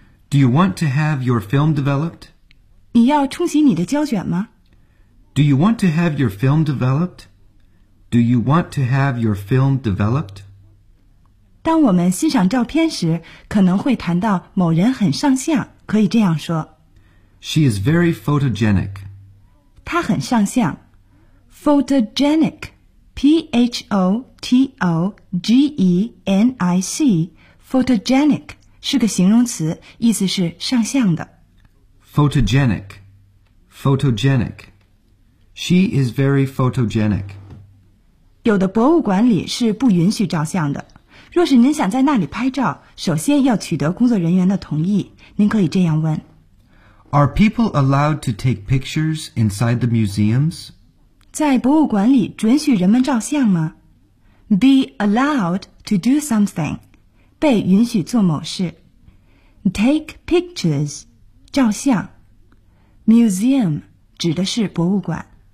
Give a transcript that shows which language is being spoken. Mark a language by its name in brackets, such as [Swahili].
[English] Do you want to have your film developed? [Chinese] 你要冲洗你的胶卷吗? [English] Do you want to have your film developed? Do you want to have your film developed? [Chinese] 当我们欣赏照片时,可能会谈到某人很上相,可以这样说。 [English] She is very photogenic. [Chinese] 她很上相。Photogenic, P-H-O-T-O-G-E-N-I-C, photogenic. 是个形容词，意思是上相的。 [English] Photogenic, photogenic. She is very photogenic. [Chinese] 有的博物馆里是不允许照相的。若是您想在那里拍照，首先要取得工作人员的同意。您可以这样问 [English] Are people allowed to take pictures inside the museums? [Chinese] 在博物馆里准许人们照相吗 [English] Be allowed to do something. [Chinese] 被允许做某事 Take pictures 照相 Museum 指的是博物馆